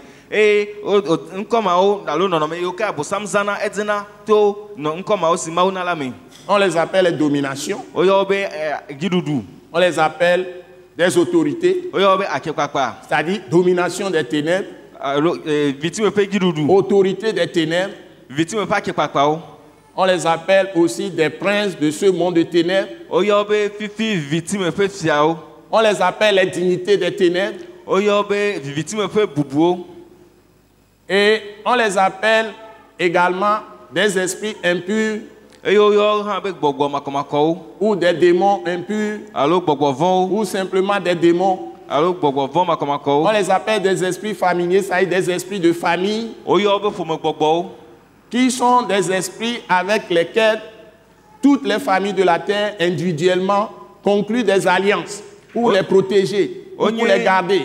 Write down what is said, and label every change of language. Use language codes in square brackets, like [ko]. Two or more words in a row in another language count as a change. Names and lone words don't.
[ee] et nkɔmawo alo nɔnɔme yiwo ke abosam zana edina to nkɔmawo si mawu na la me. [fr] On les appelle les dominations. [ee] Oyɔ be dziɖuɖu. [fr] On les appelle des autorités. [ee] Oyɔ be akekpakpa. [fr] C'est-à-dire domination des ténèbres. [ee] Alo vitime ƒe dziɖuɖu. [fr] Autorité des ténèbres. [ee] Vitime ƒe akekpakpawo. [fr] On les appelle aussi des princes de ce monde de ténèbres. [ee] Oyɔ be fifi vitime ƒe fiawo. [fr] On les appelle les dignités des ténèbres. [ee] Oyɔ be vitime ƒe bubuwo. [fr] Et on les appelle également des esprits impurs ou des démons impurs ou simplement des démons. On les appelle des esprits familiers, c'est-à-dire des esprits de famille qui sont des esprits avec lesquels toutes les familles de la terre individuellement concluent des alliances pour les protéger, pour les garder.